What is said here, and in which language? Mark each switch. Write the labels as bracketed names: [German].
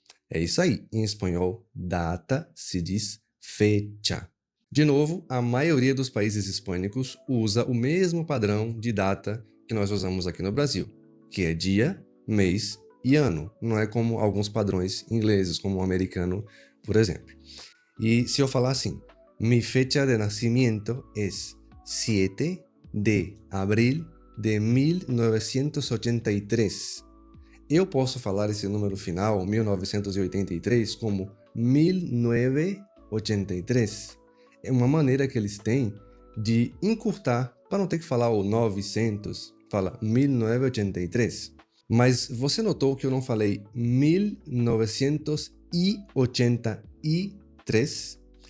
[Portuguese] É isso aí, em espanhol, data se diz fecha. De novo, a maioria dos países hispânicos usa o mesmo padrão de data que nós usamos aqui no Brasil, que é dia, mês e ano. Não é como alguns padrões ingleses, como o americano, por exemplo. E se eu falar assim, [Spanish] mi fecha de nacimiento es 7 de abril de 1983. [Portuguese] Eu posso falar esse número final, 1983, como 1983. É uma maneira que eles têm de encurtar, para não ter que falar o 900, fala 1983. Mas você notou que eu não falei 1983?